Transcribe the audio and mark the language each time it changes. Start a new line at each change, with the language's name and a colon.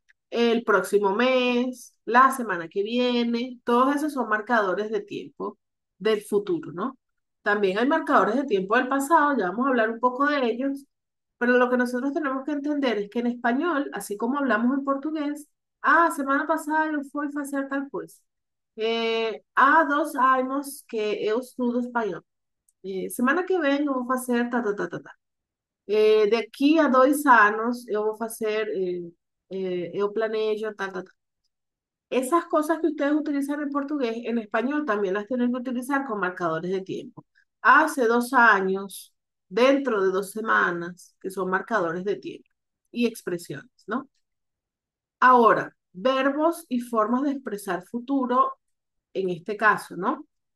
Spanish: El próximo mes, la semana que viene, todos esos son marcadores de tiempo del futuro, ¿no? También hay marcadores de tiempo del pasado, ya vamos a hablar un poco de ellos, pero lo que nosotros tenemos que entender es que en español, así como hablamos en portugués, semana pasada
Portuguese: eu fui fazer tal coisa. Há 2 anos que eu estudo espanhol. Semana que vem eu vou fazer tá, tá, tá, tá, tá. De aqui a 2 anos eu vou fazer, eu planejo, tal, tal, tal.
Spanish: Esas cosas que ustedes utilizan en portugués, en español también las tienen que utilizar con marcadores de tiempo. Hace 2 años, dentro de 2 semanas, que son marcadores de tiempo y expresiones, ¿no? Ahora, verbos y formas de expresar futuro, en este caso, ¿no?